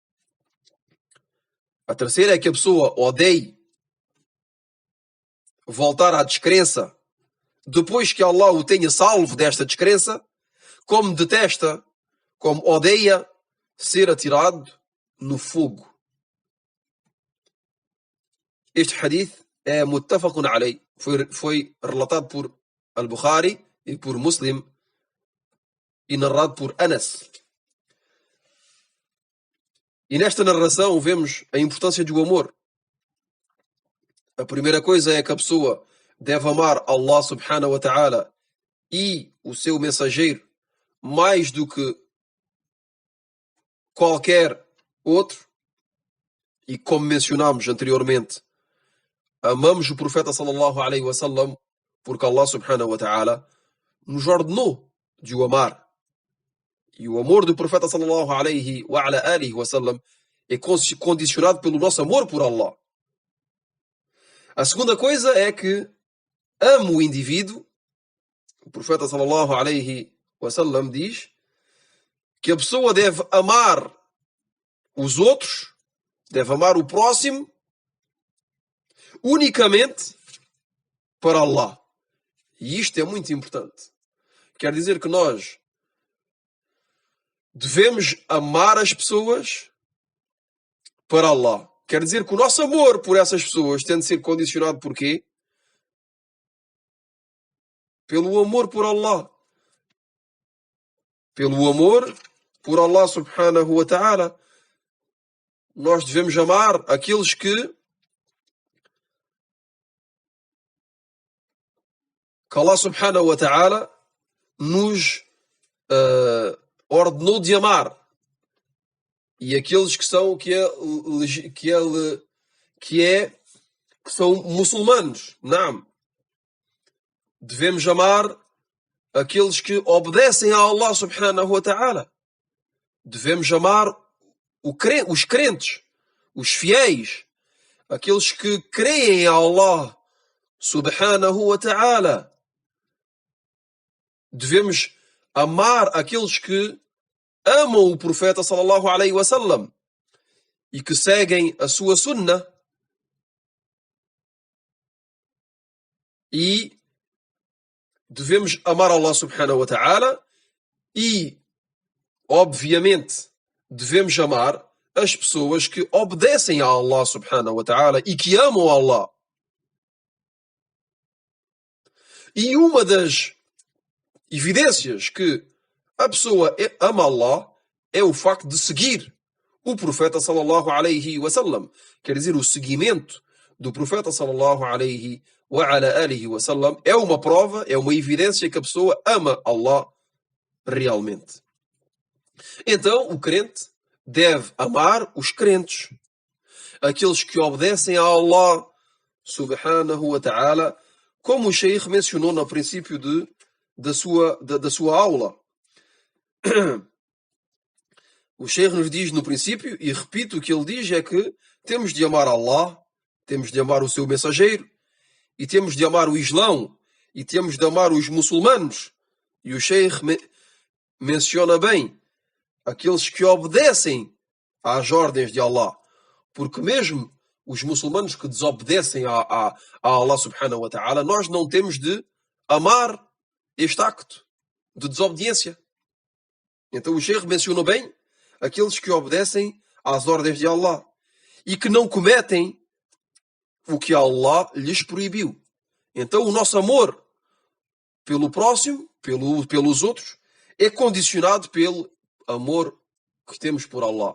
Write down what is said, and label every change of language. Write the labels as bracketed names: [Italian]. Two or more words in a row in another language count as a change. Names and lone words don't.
[Portuguese] A terceira é que a pessoa odeie voltar à descrença depois que Allah o tenha salvo desta descrença, como detesta, como odeia ser atirado no fogo. Este hadith é [Arabic] متفق عليه. [Portuguese] Foi relatado por Al-Bukhari e por Muslim e narrado por Anas. E nesta narração vemos a importância do amor. A primeira coisa é que a pessoa deve amar Allah [Arabic] سبحانه وتعالى [Portuguese] e o seu mensageiro mais do que qualquer outro. E como mencionámos anteriormente, amamos o profeta [Arabic] صلى الله عليه وسلم [Portuguese] porque Allah [Arabic] سبحانه وتعالى [Portuguese] nos ordenou de o amar. E o amor do profeta [Arabic] صلى الله عليه وعلى آله وسلم [Portuguese] é condicionado pelo nosso amor por Allah. A segunda coisa é que amo o indivíduo. O profeta [Arabic] صلى الله عليه وسلم [Portuguese] diz que a pessoa deve amar os outros, deve amar o próximo unicamente para Allah. E isto é muito importante. Quer dizer que nós devemos amar as pessoas para Allah. Quer dizer que o nosso amor por essas pessoas tem de ser condicionado por quê? Pelo amor por Allah. Pelo amor por Allah [Arabic] سبحانه وتعالى. [Portuguese] Nós devemos amar aqueles que Allah [Arabic] سبحانه وتعالى [Portuguese] nos ordenou de amar. E aqueles que são que são muçulmanos, não. Devemos amar aqueles que obedecem a Allah [Arabic] سبحانه وتعالى. [Portuguese] Devemos amar os crentes, os fiéis, aqueles que creem em Allah [Arabic] سبحانه وتعالى. [Portuguese] Devemos amar aqueles que amam o profeta [Arabic] صلى الله عليه وسلم [Portuguese] e que seguem a sua sunnah E devemos amar Allah [Arabic] سبحانه وتعالى [Portuguese] e, obviamente, devemos amar as pessoas que obedecem a Allah [Arabic] سبحانه وتعالى [Portuguese] e que amam Allah. E uma das evidências que a pessoa ama Allah é o facto de seguir o profeta [Arabic] صلى الله عليه وسلم. [Portuguese] Quer dizer, o seguimento do profeta [Arabic] صلى الله عليه وعلى آله وسلم [Portuguese] é uma prova, é uma evidência que a pessoa ama Allah realmente. Então, o crente deve amar os crentes, aqueles que obedecem a Allah [Arabic] سبحانه وتعالى, [Portuguese] como o Sheikh mencionou no princípio da sua aula. O Sheikh nos diz no princípio, e repito, o que ele diz é que temos de amar Allah, temos de amar o seu mensageiro, e temos de amar o Islão, e temos de amar os muçulmanos. E o Sheikh menciona bem aqueles que obedecem às ordens de Allah, porque mesmo os muçulmanos que desobedecem a Allah [Arabic] سبحانه وتعالى, [Portuguese] nós não temos de amar este acto de desobediência. Então o Sheikh mencionou bem aqueles que obedecem às ordens de Allah e que não cometem o que Allah lhes proibiu. Então o nosso amor pelo próximo, pelos outros, é condicionado pelo amor que temos por Allah.